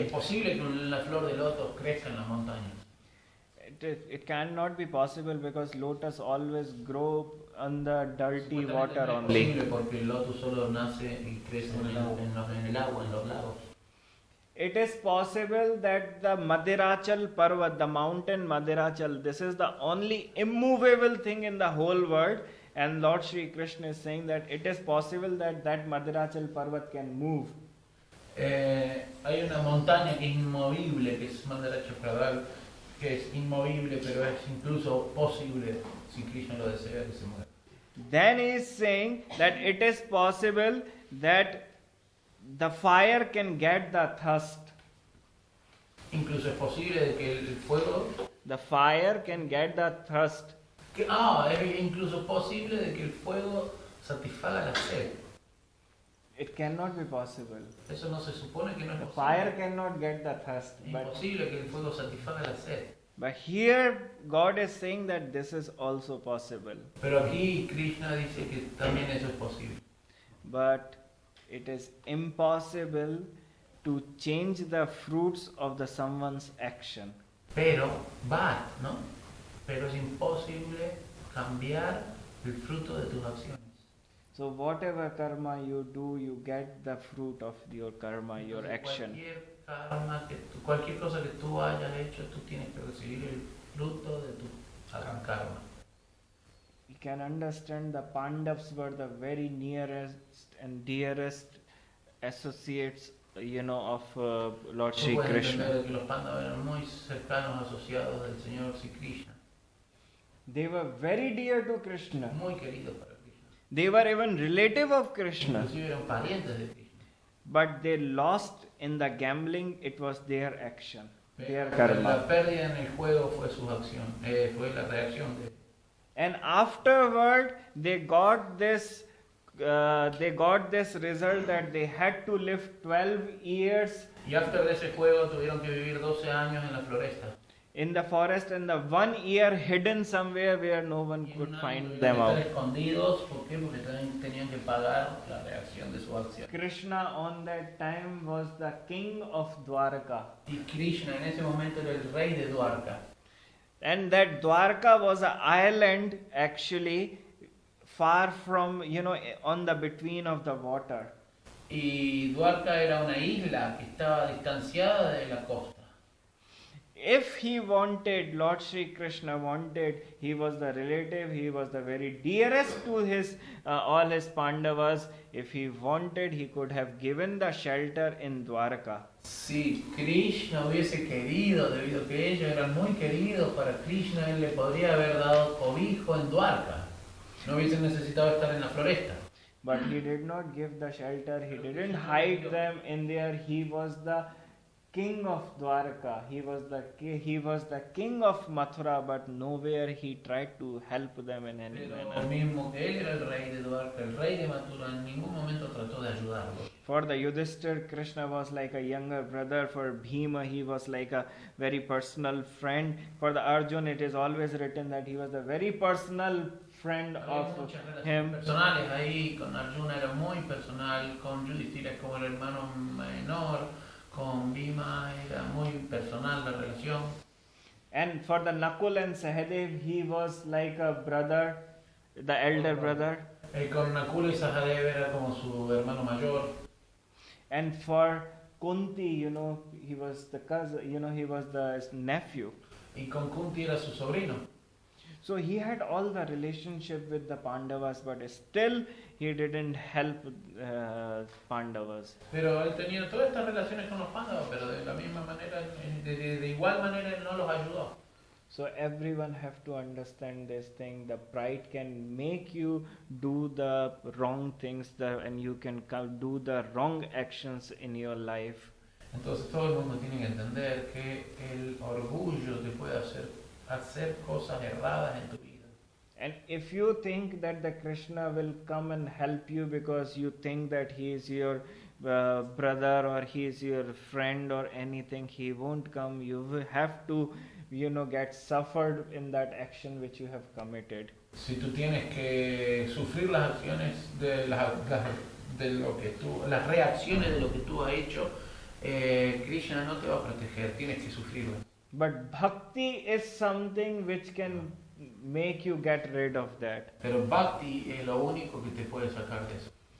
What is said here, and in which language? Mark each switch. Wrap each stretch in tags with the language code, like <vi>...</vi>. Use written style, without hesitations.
<es>Es posible que la flor de loto crezca en las montañas.</es> <en>It cannot be possible because lotus always grow on the dirty water only.</en> <es>Es posible porque el loto solo nace y crece en el agua, en los lagos.</es> <en>it is possible that the Madhurachal Parvat, the mountain Madhurachal, this is the only immovable thing in the whole world, and Lord Sri Krishna is saying that it is possible that that Madhurachal Parvat can move.</en> <es>Hay una montaña que es inmovible, que es Madhurachal, que es inmovible, pero es incluso posible, si Krishna lo desea, que se mueva.</es> <en>Then he is saying that it is possible that the fire can get the thirst.</en> <es>Incluso es posible de que el fuego...</es> <en>The fire can get the thirst.</en> <es>Es incluso posible de que el fuego satisfaga la sed.</es> <en>It cannot be possible.</en> <es>Eso no se supone que no es</es> <en>The</en> <es>posible.</es> <en>fire cannot get the thirst.</en> <es>Es imposible que el fuego satisfaga la sed.</es> <en>But here God is saying that this is also possible.</en> <es>Pero aquí Krishna dice que también eso es posible.</es> <en>But it is impossible to change the fruits of the someone's action.</en> <es>Pero, ¿no? Pero es imposible cambiar el fruto de tus acciones.</es> <en>So whatever karma you do, you get the fruit of your karma, your action.</en> <es>Cualquier cosa que tú hayas hecho, tú tienes que recibir el fruto de tu karma.</es> <en>You can understand the Pandavas were the very nearest and dearest associates, of Lord Sri Krishna.</en> <es>Que los Pandavas eran muy cercanos asociados del Señor Sri Krishna.</es> <en>They were very dear to Krishna.</en> <es>Muy queridos para Krishna.</es> <en>They were even relative of Krishna.</en> <es>Inclusive eran parientes de Krishna.</es> <en>But they lost in the gambling. It was their action, their karma.</en> <es>La pérdida en el juego fue su acción, fue la reacción de.</es> <en>And afterward, they got this result that they had to live 12 years.</en> <es>Y</es> <en>after</en> <es>de ese juego tuvieron que vivir 12 años en la floresta.</es> <en>In the forest, and the 1 year hidden somewhere where no one could find them out.</en> <es>Escondidos, ¿por qué? Porque también tenían que pagar la reacción de su acción.</es> <en>Krishna on that time was the king of Dwarka.</en> <es>Y Krishna en ese momento era el rey de Dwarka.</es> <en>And that Dwarka was an island actually far from, on the between of the water.</en> <es>Y Dwarka era una isla que estaba distanciada de la costa.</es> <en>If he wanted, Lord Sri Krishna wanted, he was the relative, he was the very dearest to his all his Pandavas. If he wanted, he could have given the shelter in Dwarka.</en> <es>Si Krishna hubiese querido, debido a que ellos eran muy queridos para Krishna, él le podría haber dado cobijo en Dwarka. No hubiesen necesitado estar en la floresta.</es> <en>But he did not give the shelter, he didn't hide them in there. He was the king of Dwarka, he was the king of Mathura, but nowhere he tried to help them in any manner.</en> <es>Mismo que él era el rey de Dwarka, el rey de Mathura, en ningún momento trató de ayudarlo.</es> <en>For the Yudhishthir, Krishna was like a younger brother. For Bhima, he was like a very personal friend. For the Arjun, it is always written that he was a very personal friend of him.</en> <es>Personales ahí, con Arjuna era muy personal, con Yudhishthira como el hermano menor. Con Bhima era muy personal la relación.</es> <en>And for the Nakul and Sahadev, he was like a brother, the elder brother.</en> <es>Con Nakul y Sahadev era como su hermano mayor.</es> <en>And for Kunti, he was the cousin, he was the nephew.</en> <es>Y con Kunti era su sobrino.</es> <en>So he had all the relationship with the Pandavas, but still he didn't help Pandavas.</en> <es>Pero él tenía todas estas relaciones con los Pandavas, pero de la misma manera, de igual manera él no los ayudó.</es> <en>So everyone have to understand this thing. The pride can make you do the wrong things, and you can do the wrong actions in your life.</en> <es>Entonces todo el mundo tiene que entender que el orgullo te puede hacer cosas erradas en tu vida.</es> <en>And if you think that the Krishna will come and help you because you think that he is your brother or he is your friend or anything, he won't come. You will have to, get suffered in that action which you have committed.</en> <es>Si tú tienes que sufrir las acciones de lo que tú, las reacciones de lo que tú has hecho, Krishna no te va a proteger, tienes que sufrirlo.</es> <en>But bhakti is something which can make you get rid of that.</en> <es>Pero bhakti es lo único que te puede sacar de eso.</es>